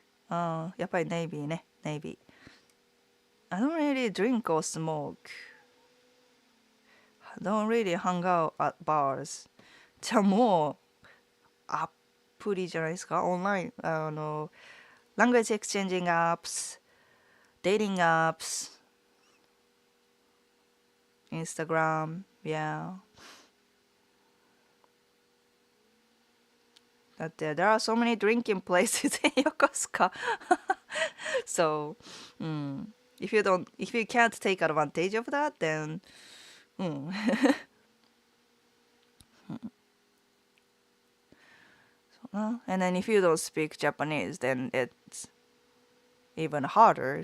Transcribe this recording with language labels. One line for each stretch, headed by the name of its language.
Japanese: Ah, やっぱりネイビーね、ネイビー。
English: I don't really drink or smoke. I don't really hang out at bars.
Japanese: じゃあもうアプリじゃないですか、オンライン。
English: language exchanging apps, dating apps, Instagram, yeah. That there are so many drinking places in Yokosuka. So, if you can't take advantage of that, then, and then if you don't speak Japanese, then it's even harder.